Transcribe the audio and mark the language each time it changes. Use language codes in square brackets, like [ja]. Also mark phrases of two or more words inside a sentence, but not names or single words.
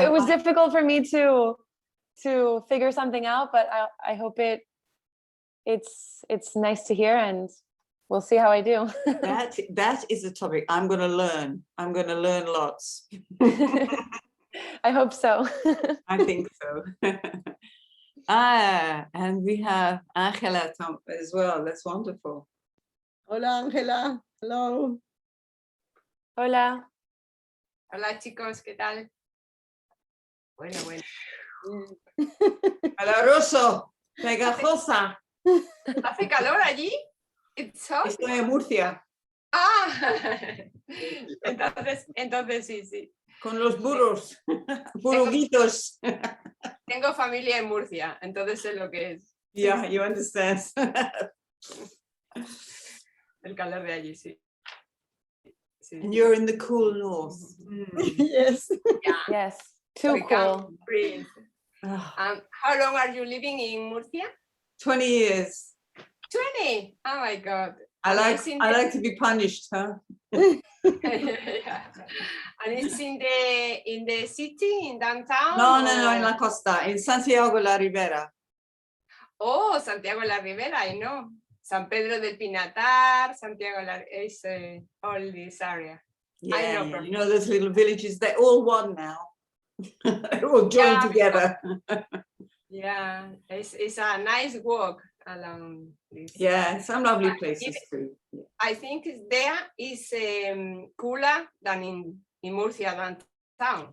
[en] It was difficult for me to figure something out, but I hope it's nice to hear, and we'll see how I do. That is the topic. I'm going to learn. I'm going to learn lots. I hope so. I think so. And we have Angela as well. That's wonderful. Hola, Angela. Hello. [es] Hola. Hola, chicos, ¿qué tal? Bueno. Caloroso, pegajosa. ¿Hace calor allí? [en] It's hot. [es] Estoy en Murcia. Ah, entonces sí. Con los burros, buruguitos. Tengo familia en Murcia, entonces sé lo que es. [en] Yeah, you understand. [es] El calor de allí, sí. [en] And you're in the cool north. Yes. Yeah. Yes. Too cool. How long are you living in Murcia? 20 years. 20. Oh my God. I like to be punished, huh? Yeah. And it's in the city, in downtown? No, in [es] la costa, [en] in Santiago la Ribera. Oh, Santiago la Ribera, I know. San Pedro del Pinatar, Santiago is all this area. Yeah, you know those little villages, they're all one now. They're all joined together. Yeah, it's a nice walk along this. Yeah, some lovely places too. I think there is cooler than in Murcia downtown.